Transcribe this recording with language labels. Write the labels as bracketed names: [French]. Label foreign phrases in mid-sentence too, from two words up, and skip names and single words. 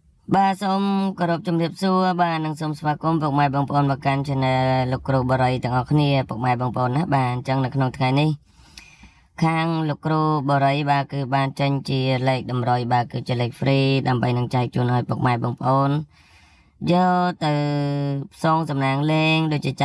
[Khmer] បាទ សូម គោរព ជម្រាបសួរ បាទ និង សូម ស្វាគមន៍ ពុក ម៉ែ បង ប្អូន មកកាន់ channel លោកគ្រូបរិយទាំងអស់គ្នាពុកម៉ែបងប្អូនណាបាទអញ្ចឹងនៅក្នុងថ្ងៃនេះខាងលោកគ្រូបរិយបាទគឺបានចេញជាលេខតម្រុយបាទគឺជាលេខ free ដើម្បីនឹងចែកជូនឲ្យពុកម៉ែបងប្អូនយកទៅផ្សងសំណាងលេងដូចជាចា